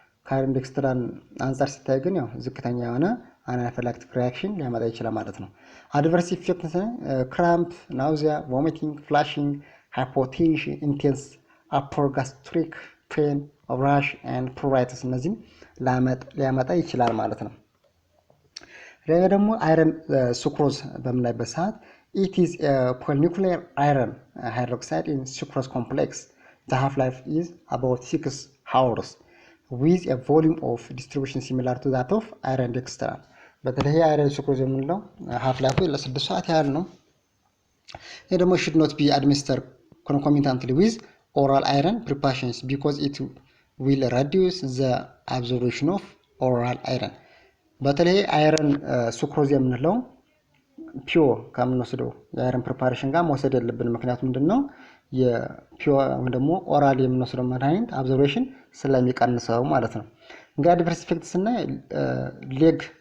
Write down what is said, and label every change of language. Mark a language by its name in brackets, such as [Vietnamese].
[Amharic] ከአይረን ዴክስትራን አንጻር ሲታይ ግን ዝቅተኛ የሆነ አናፊላክቲክ ሪአክሽን ሊያመጣ ይችላል ማለት ነው። አድቨርስ ኢፌክትስ ክራምፕ፣ ናውዚያ፣ ቮሚቲንግ፣ ፍላሽንግ፣ ሃይፖቴንሽን፣ ኢንቴንስ አፐር ጋስትሪክ ፔን፣ ራሽ ኤንድ ፕሩራይተስ እነዚህም ሊያመጣ ይችላል ማለት ነው። ሌላ ደግሞ አይረን ሱክሮዝ በምናይበት ሰዓት [English] it is a polynuclear iron hydroxide in sucrose complex. The half-life is about 6 hours with a volume of distribution similar to that of iron dextran. [Amharic] በተለይ አይረን ሱክሮዝ የምንለው half-life ለ6 ሰዓት ያህል ነው። ይሄ ደግሞ [English] should not be administered concomitantly with oral iron preparations because it will reduce the absorption of oral iron. [Amharic] በተለይ አይረን ሱክሮዝ የምንለው ፒዮ ከምንወስደው የአይረን ፕሪፓሬሽን ጋር መውሰድ የለብንም። ምክንያቱም ምንድነው የፒዮ ወይም ደግሞ ኦራል የምንወስደው መድኃኒት አብዞርፕሽን ስለሚቀንሰው ማለት ነው። እንግዲህ አድቨርስ ኢፌክትስ እና ሌግ